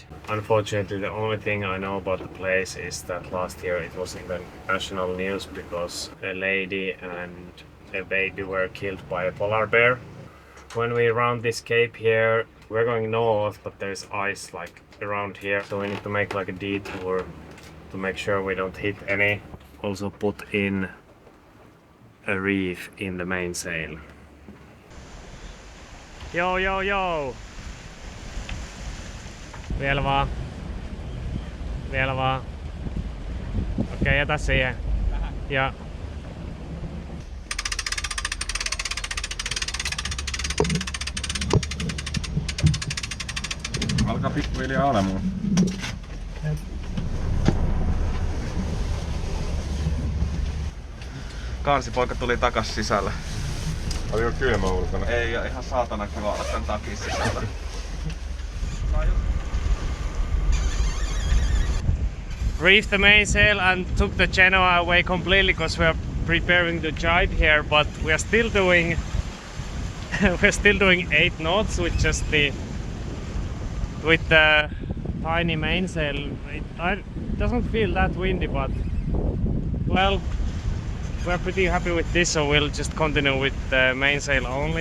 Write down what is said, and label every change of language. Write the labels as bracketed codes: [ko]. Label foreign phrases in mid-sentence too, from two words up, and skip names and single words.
[en] Unfortunately, the only thing I know about the place is that last year it was in the national news because a lady and a baby were killed by a polar bear. When we round this cape here, we're going north, but there's ice like around here, so we need to make like a detour to make sure we don't hit any. Also put in a reef in the mainsail. [fi] Joo, joo, joo! Vielä vaan. Vielä vaan. Okei, jätä siihen. Ja Alkaa pikkuhiljaa olemaan. Kansipoika tuli takas sisälle. Oliko kylmä ulkona? Ei, ja ihan saatana kiva olla tän takin sisällä. [en] reefed the mainsail and took the Genoa away completely because we are preparing to jibe here, but we are still doing we're still doing 8 knots with just the tiny mainsail. It doesn't feel that windy, but well, we're pretty happy with this, so we'll just continue with the mainsail only.